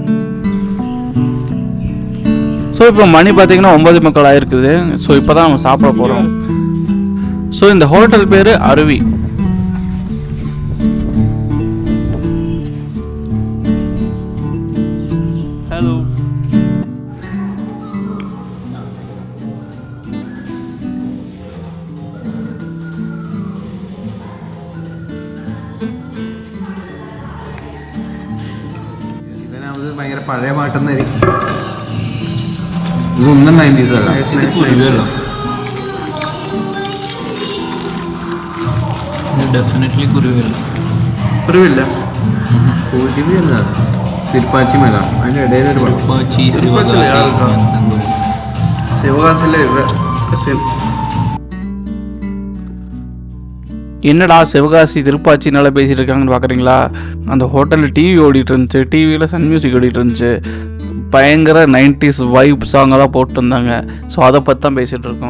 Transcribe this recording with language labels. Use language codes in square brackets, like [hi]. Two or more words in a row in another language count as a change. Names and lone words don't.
[ta] ஸோ இப்போ மணி பார்த்தீங்கன்னா 9:15 ஆயிருக்குது. ஸோ இப்போ தான் நம்ம சாப்பிட போகிறோம். ஸோ இந்த ஹோட்டல் பேர் அருவி. ஹலோ. [ml] ഇതിനകത്ത് ഭയങ്കര പഴയ പാട്ടെന്നായിരിക്കും. ഇതൊന്നും 90s അല്ല. ഡെഫിനറ്റ്ലി കുരുവില്ല. കുരുവിയല്ല, തിരുപ്പാച്ചി മല. അതിൻ്റെ ഇടയിൽ ഒരു തിരുപ്പാച്ചി, ശിവകാശിലെ [ta] என்னடா சிவகாசி திருப்பாச்சி நல்லா பேசிகிட்டு இருக்காங்கன்னு பார்க்குறீங்களா? அந்த ஹோட்டலில் டிவி ஓடிட்டு இருந்துச்சு, டிவியில் சன் மியூசிக் ஓடிட்டு இருந்துச்சு. பயங்கர 90s [en] vibe song [ta] தான் போட்டு இருந்தாங்க. ஸோ அதை பற்றி தான் பேசிகிட்டு இருக்கோம்.